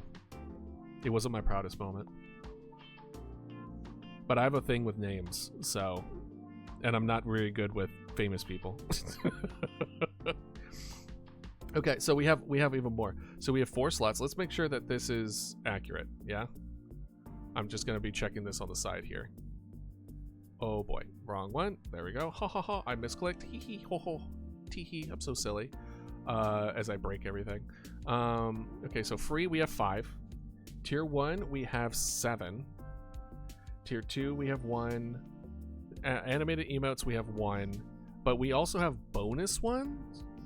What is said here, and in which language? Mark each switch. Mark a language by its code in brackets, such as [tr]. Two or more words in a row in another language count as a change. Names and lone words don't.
[en] It wasn't my proudest moment. But I have a thing with names, so, and I'm not really good with famous people. Okay, so we have even more. So we have 4 slots. Let's make sure that this is accurate, yeah? I'm just gonna be checking this on the side here. Oh boy, wrong one. There we go. Ha ha ha, I misclicked. Hee hee ho ho. Tee hee, I'm so silly. As I break everything. Okay, so free we have 5. Tier 1 we have 7. Tier 2 we have 1. Animated emotes we have 1. But we also have bonus ones.